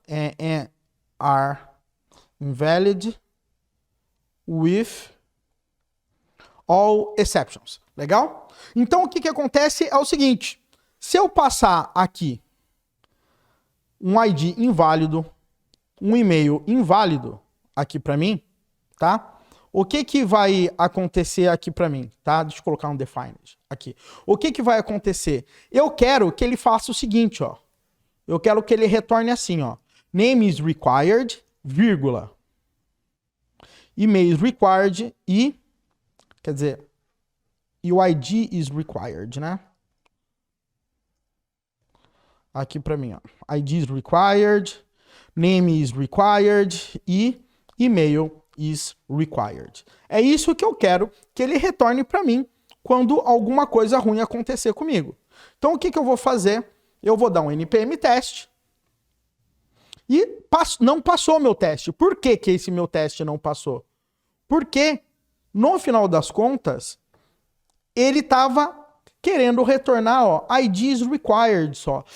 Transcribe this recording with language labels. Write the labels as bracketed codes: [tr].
[en] And are invalid with all exceptions. [pt] Legal? Então, o que acontece é o seguinte. Se eu passar aqui um ID inválido, um e-mail inválido aqui para mim, tá? O que vai acontecer aqui para mim, tá? Deixa eu colocar um defined aqui. O que vai acontecer? Eu quero que ele faça o seguinte, ó. Eu quero que ele retorne assim, ó. [en] Name is required, [pt] vírgula. [en] Email is required [pt] e... Quer dizer... E o [en] ID is required, [pt] né? Aqui para mim, ó. [en] ID is required, name is required e email is required. [pt] É isso que eu quero que ele retorne para mim quando alguma coisa ruim acontecer comigo. Então o que eu vou fazer? Eu vou dar um npm teste e não passou meu teste. Por que esse meu teste não passou? Porque no final das contas ele estava querendo retornar, ó, [en] ID is required [pt] só.